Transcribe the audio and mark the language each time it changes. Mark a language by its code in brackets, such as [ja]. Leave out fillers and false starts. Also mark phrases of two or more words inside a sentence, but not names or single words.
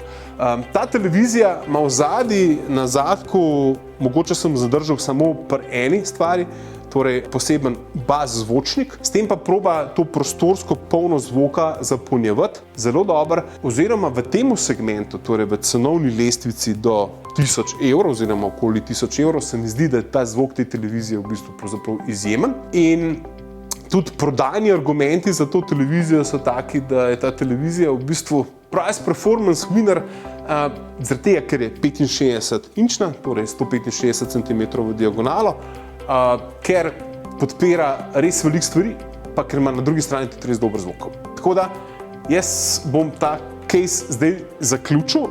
[sl] Ta televizija ima vzadaj na zadku, mogoče sem zadržal samo pri eni stvari, torej poseben bas zvočnik, s tem pa proba to prostorsko polnost zvoka zapolnjevati zelo dobro, oziroma v tem segmentu, torej v cenovni lestvici do 1000 evrov oziroma okoli 1000 evrov, se mi zdi, da je ta zvok te televizije v bistvu pravzaprav izjemen. In tudi prodajni argumenti za to televizijo so taki, da je ta televizija v bistvu [en] price performance winner, [sl] zaradi tega, ker je 65-inčna, torej 165 cm v diagonalo, ker podpira res veliko stvari, pa ker ima na drugi strani tudi res dober zvok. Tako da jaz bom ta case zdaj zaključil.